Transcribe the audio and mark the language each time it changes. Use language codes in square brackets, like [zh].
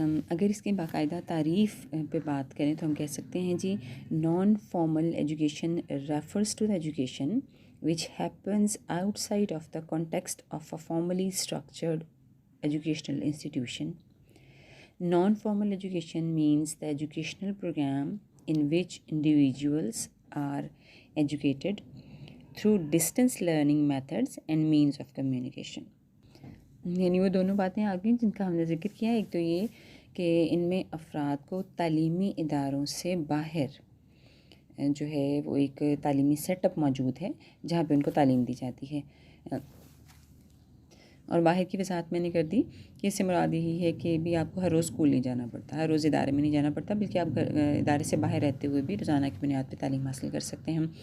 [ur] اگر اس کی باقاعدہ تعریف پہ بات کریں تو ہم کہہ سکتے ہیں جی [en] Non formal education refers to the education which happens outside of the context of a formally structured educational institution. Non-formal education means the educational program in which individuals are educated through distance learning methods and means of communication. [ur] یعنی وہ دونوں باتیں آ گئیں جن کا ہم نے ذکر کیا. ایک تو یہ کہ ان میں افراد کو تعلیمی اداروں سے باہر جو ہے وہ ایک تعلیمی سیٹ اپ موجود ہے جہاں پہ ان کو تعلیم دی جاتی ہے. اور باہر کی وضاحت میں نے کر دی کہ اس سے مراد یہی ہے کہ بھی آپ کو ہر روز اسکول نہیں جانا پڑتا، ہر روز ادارے میں نہیں جانا پڑتا، بلکہ آپ ادارے سے باہر رہتے ہوئے بھی روزانہ کی بنیاد پہ تعلیم حاصل کر سکتے ہیں.